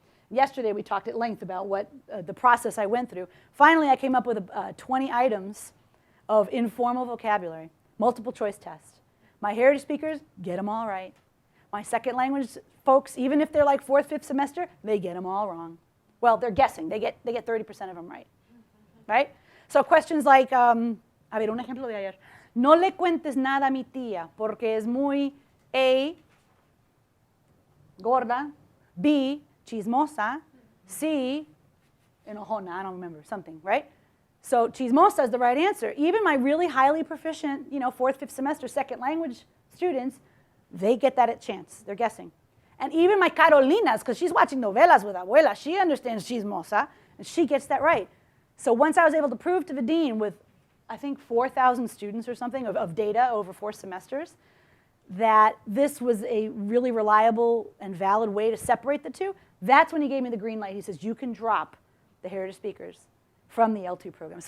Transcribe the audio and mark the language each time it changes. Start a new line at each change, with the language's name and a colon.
English: Yesterday we talked at length about what the process I went through. Finally, I came up with 20 items of informal vocabulary, multiple choice test. My heritage speakers, get them all right. My second language folks, even if they're like 4th, 5th semester, they get them all wrong. Well, they're guessing. They get 30% of them right. Right? So questions like,
Spanish: a ver, un ejemplo de ayer. No le cuentes nada a mi tía porque es muy A, gorda, B, chismosa, C, enojona,
English: I don't remember, something, right? So chismosa is the right answer. Even my really highly proficient, you know, 4th, 5th semester second language students, they get that at chance. They're guessing. And even my Carolinas, because she's watching novelas with abuela, she understands chismosa, and she gets that right. So once I was able to prove to the dean with, I think, 4,000 students or something of data over 4 semesters, that this was a really reliable and valid way to separate the two, that's when he gave me the green light. He says, you can drop the heritage speakers from the L2 program.